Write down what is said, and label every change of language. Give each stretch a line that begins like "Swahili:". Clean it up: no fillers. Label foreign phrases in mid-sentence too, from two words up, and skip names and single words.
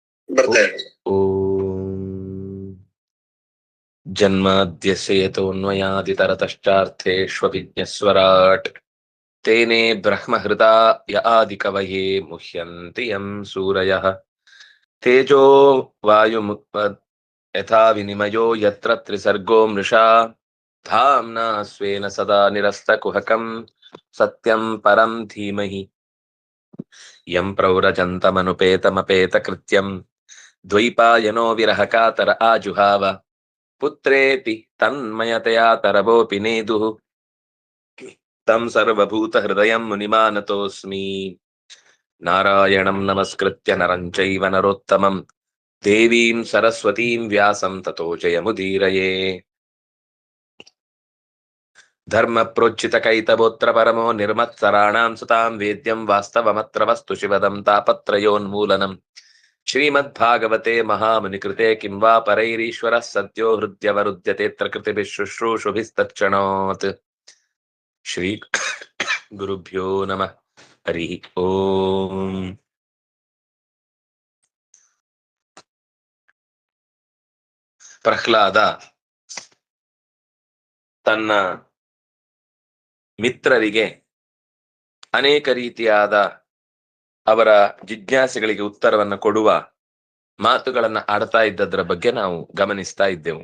Kannada: ಬರ್ತಾ ಇದೆ.
Sanskrit: ಜನ್ಮಾದ್ಯಸ್ಯ ಯತೋನ್ಮಯಾದಿತರತಶ್ಚಾರ್ಥೇಷ್ವಭಿಜ್ಞಸ್ವರಾಟ್ ತೇನೇ ಬ್ರಹ್ಮಹೃದಾಯ ಆದಿಕವಯೇ ಮುಹ್ಯಂತಿ ಯಂ ಸೂರಯಃ ತೇಜೋ ಯಥಾ ವಿನಿಮಯೋ ಯತ್ರ ತ್ರಿಸರ್ಗೋ ಮೃಷಾ ಧಾಮ್ನಾ ಸ್ವೇನ ಸದಾ ನಿರಸ್ತಕುಹಕಂ ಸತ್ಯಂ ಪರಂ ಧೀಮಹಿ ಯಂ ಪ್ರವ್ರಜಂತಮನುಪೇತಮಪೇತಕೃತ್ಯಂ ದ್ವೈಪಾಯನೋ ವಿರಹಕಾತರ ಆಜುಹಾವ ಪುತ್ರೇತಿ ತನ್ಮಯತೆಯಾ ತರವೋಪಿ ನೇದುಃ ತಂ ಸರ್ವಭೂತ ಹೃದಯಂ ಮುನಿಮಾನತೋಸ್ಮಿ ನಾರಾಯಣಂ ನಮಸ್ಕೃತ್ಯ ನರಂ ಚೈವ ನರೋತ್ತಮಂ ದೇವೀಂ ಸರಸ್ವತೀಂ ವ್ಯಾಸಂ ತತೋ ಜಯಮುದೀರಯೇ ಧರ್ಮ ಪ್ರೋಜ್ಜಿತ ಕೈತಬೋತ್ರ ಪರಮೋ ನಿರ್ಮತ್ಸರಾಣಾಂ ಸುತಾಂ ವೇದ್ಯಂ ವಾಸ್ತವಮತ್ರ ವಸ್ತು ಶಿವದಂ ತಾಪತ್ರಯೋನ್ಮೂಲನಂ ಶ್ರೀಮದ್ಭಾಗವತೆ ಮಹಾಮುನಿಕೃತೆ ಕಿಂ ವಾ ಪರೈರೀಶ್ವರಃ ಸದ್ಯೋ ಹೃದ್ಯವರುಧ್ಯತೆತ್ರ ಕೃತಿಭಿಃ ಶುಶ್ರೂಷುಭಿಸ್ತತ್ಕ್ಷಣಾತ್ ಶ್ರೀ ಗುರುಭ್ಯೋ ನಮಃ ಹರಿ ಓಂ.
Kannada: ಪ್ರಹ್ಲಾದ ತನ್ನ ಮಿತ್ರರಿಗೆ ಅನೇಕ ರೀತಿಯಾದ ಅವರ ಜಿಜ್ಞಾಸೆಗಳಿಗೆ ಉತ್ತರವನ್ನು ಕೊಡುವ ಮಾತುಗಳನ್ನ ಆಡ್ತಾ ಇದ್ದದ್ರ ಬಗ್ಗೆ ನಾವು ಗಮನಿಸ್ತಾ ಇದ್ದೆವು.